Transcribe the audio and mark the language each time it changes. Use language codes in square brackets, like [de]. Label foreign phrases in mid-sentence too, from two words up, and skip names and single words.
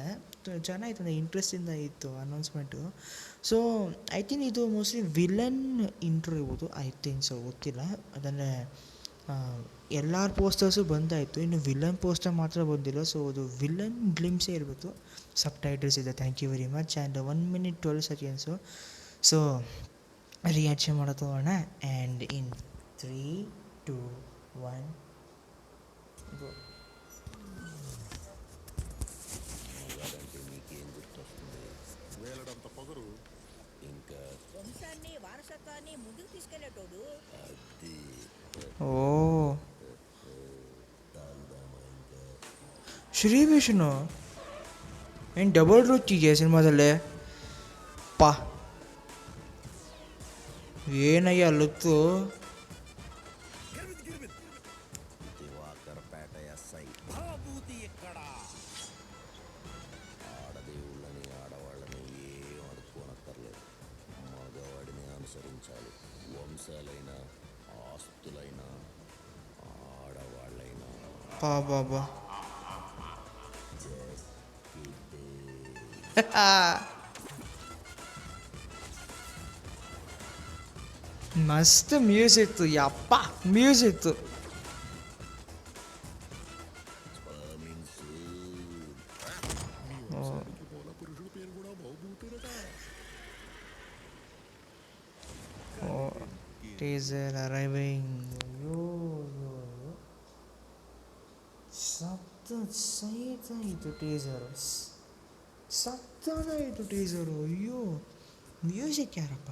[kn] ಚೆನ್ನಾಗಿತ್ತು, ಒಂದು ಇಂಟ್ರೆಸ್ಟಿಂದ ಇತ್ತು ಅನೌನ್ಸ್ಮೆಂಟು. [en] so I think [kn] ಇದು [en] mostly villain intro [kn] ಇರ್ಬೋದು, [en] I think so, [kn] ಗೊತ್ತಿಲ್ಲ. ಅದನ್ನೇ ಎಲ್ಲರ ಪೋಸ್ಟರ್ಸು ಬಂದಾಯಿತು, ಇನ್ನು ವಿಲನ್ ಪೋಸ್ಟರ್ ಮಾತ್ರ ಬಂದಿಲ್ಲ. ಸೊ ಅದು ವಿಲನ್ ಗ್ಲಿಮ್ಸೇ ಇರಬೇಕು. [en] sub titles [kn] ಇದೆ. [en] Thank you very much. ಆ್ಯಂಡ್ 1 minute 12 seconds. so reaction [kn] ಮಾಡೋದು ಹೋಗೋಣ. [en] and in 3, 2, 1 go. [te] వేలడంత పొగరు ఇంకా వంశాన్ని వారసత్వాన్ని ముందుకు తీసుకెళ్లేటోడు. అది [kn] ಓ ಶ್ರೀ ವಿಷ್ಣು ಏನು ಡಬಲ್ ರುಚಿಗೆ ಸಿನಿಮಾದಲ್ಲೇ ಪಾ, ಏನಯ್ಯ ಲುಕ್ಕು. [te] దివాకర్పేట ఎస్ఐ భాబూతి ఎక్కడ ఆడదేవుళ్ళని ఆడవాళ్ళని ఏం అడుక్కోనక్కర్లేదు, మగవాడిని అనుసరించాలి. వంశాలైనా ఆస్తులైనా ఆడవాళ్ళైనా [kn] ಪಾ ಬಾಬಾ ಮಸ್ತ್ ಮ್ಯೂಸಿಕ್ತು, ಯಪ್ಪ ಮ್ಯೂಸಿಕ್ತು. [te] పురుషుడు పేరు కూడా భౌభూతుడట. [en] Teaser arriving. [kn] ಸೈತಾಯಿತು ಟೀಸರು, ಸತ್ತದಾಯಿತು ಟೀಸರು. ಅಯ್ಯೋ, ಮ್ಯೂಸಿಕ್ ಯಾರಪ್ಪ?